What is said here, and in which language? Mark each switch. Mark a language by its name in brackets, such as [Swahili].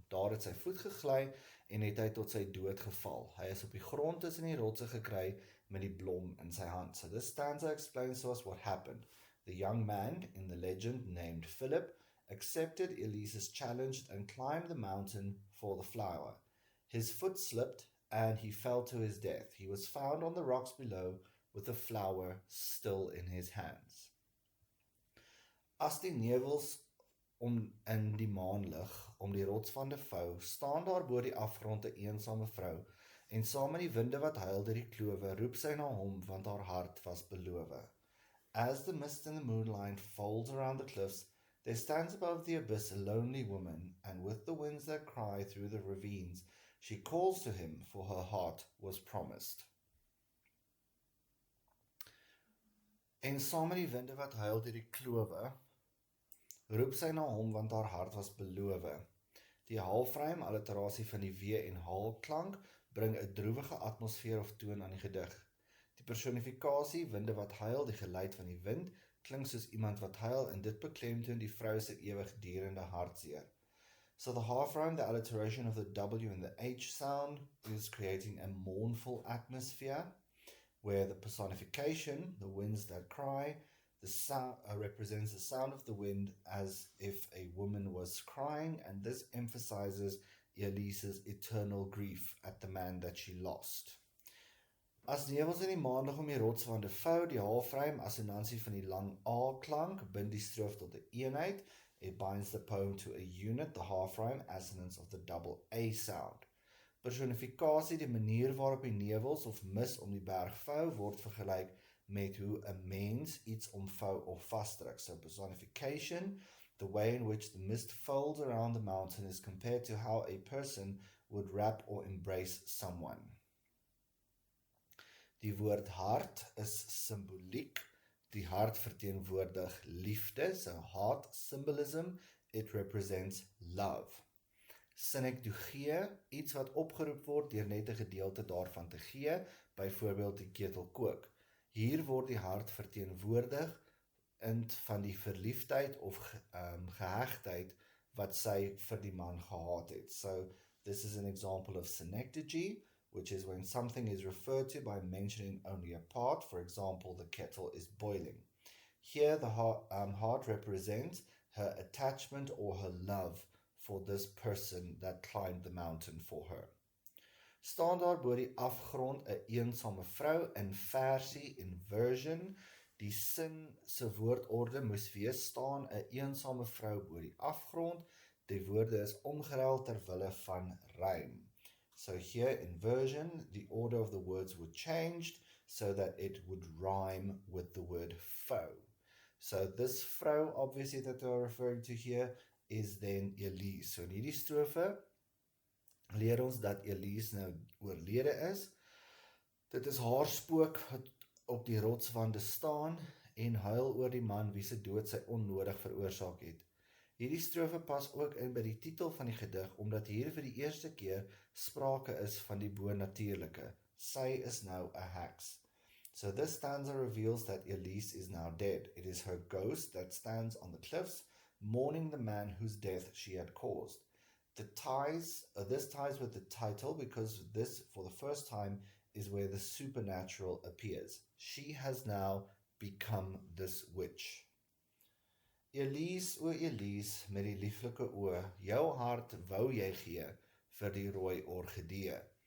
[Afrikaans] Daar het sy voet gegly en het hy tot sy dood geval. Hy is op die grond tussen die rotse gekry met die blom in sy hand. [English] So this stanza explains to us what happened. The young man in the legend named Philip accepted Elise's challenge and climbed the mountain for the flower. His foot slipped and he fell to his death. He was found on the rocks below with the flower still in his hands. [Afrikaans] As die nevels in die maanlig om die rots van die vou, staan daar bo die afgrond 'n eensame vrou, en saam met die winde wat huil deur die klowe, roep sy na hom, want haar hart was belowe. [English] As the mist and the moonlight folds around the cliffs, there stands above the abyss a lonely woman, and with the winds that cry through the ravines, she calls to him, for her heart was promised. [Afrikaans] En saam met die winde wat huil deur die klowe, roep sy na hom, want haar hart was belowe. Die halfrym alliterasie van die w en haal klank bring 'n droewige atmosfeer of toon aan die gedig. Die personifikasie, winde wat huil, die geluid van die wind, klink soos iemand wat huil en dit beklemtoon die vrou se ewigdurende hartseer. [English] So the half rhyme, the alliteration of the W and the H sound, is creating a mournful atmosphere where the personification, the winds that cry, the sound represents the sound of the wind as if a woman was crying, and this emphasizes Elise's eternal grief at the man that she lost. [Afrikaans] As nevels in die maandag om die rotswande vou, die halfrym assonansie van die lang A-klank bind die stroof tot 'n eenheid. [English] It binds the poem to a unit, the half-rhyme assonance of the double A sound. [Afrikaans] Personifikasie, die manier waarop die nevels of mis om die berg vou, word vergelyk met hoe 'n mens iets omvou of vasdruk. [English] So personification, the way in which the mist folds around the mountain is compared to how a person would wrap or embrace someone. [Afrikaans] Die woord hart is symboliek. Die hart verteenwoordig liefde, [English] so heart symbolism, it represents love. [Afrikaans] Synekdogie, iets wat opgeroep word deur net 'n gedeelte daarvan te gee, byvoorbeeld die ketel kook. Hier word die hart verteenwoordig van die verliefdheid of gehegtheid wat sy vir die man gehad het. [English] So this is an example of synecdoche, which is when something is referred to by mentioning only a part. For example, the kettle is boiling. Here the heart represents her attachment or her love for this person that climbed the mountain for her. [Afrikaans] Staan daar bo die afgrond 'n eensame vrou in versie inversion. Die sin se woordorde moes wees staan 'n eensame vrou bo die afgrond. Die woorde is omgeruil ter wille van rym. [English] So here inversion, the order of the words were changed so that it would rhyme with the word foe. So this vrou, obviously, that we're referring to here is then Elise. [Afrikaans] So in hierdie strofe leer ons dat Elise nou oorlede is. Dit is haar spook wat op die rotswande staan en huil oor die man wie se dood sy onnodig veroorsaak het. Hierdie strofe pas ook in by die titel van die gedig, omdat hier vir die eerste keer sprake is van die bonatuurlike. Sy is nou 'n heks. [English] So this stanza reveals that Elise is now dead. It is her ghost that stands on the cliffs, mourning the man whose death she had caused. This ties with the title because this, for the first time, is where the supernatural appears. She has now become this witch. [Afrikaans] Elise, o Elise, met die lieflike oë, jou hart wou jy gee vir die rooi orgidee.